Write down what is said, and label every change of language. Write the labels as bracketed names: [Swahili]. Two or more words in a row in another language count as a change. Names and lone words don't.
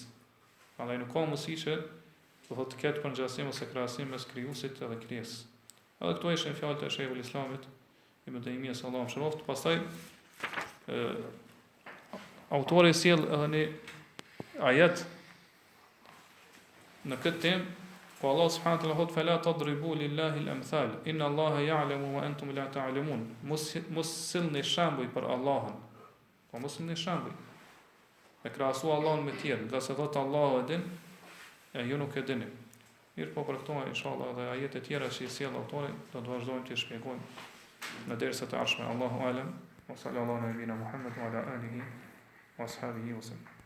[Albanian] Prandaj nuk ka mundësi që do thotë të ketë përngjasim ose krahasim mes krijuesit edhe krijesës. Edhe këto ishin fjalët e Sheikhul Islamit Ibn Taymiyah [Arabic] صلى الله عليه وسلم. [Albanian] Pastaj autori sjell edhe një ajet në këtë temë, [Arabic] ku الله سبحانه وتعالى thotë فلا تضربوا لله الأمثال إن الله يعلم وأنتم لا تعلمون. [Albanian] Mos sillni shembuj për Allahun. Po mos sillni shembuj. E krahasu Allahun me tjerë, nga se thotë Allahu e din, e ju nuk e dini. Mirë, po për këto inshallah dhe ajete tjera që i sjell autori do të vazhdojmë të shpjegojmë në dersat e ardhshme. [Arabic] الله أعلم, وصلى الله على نبينا محمد وعلى آله وأصحابه وسلم.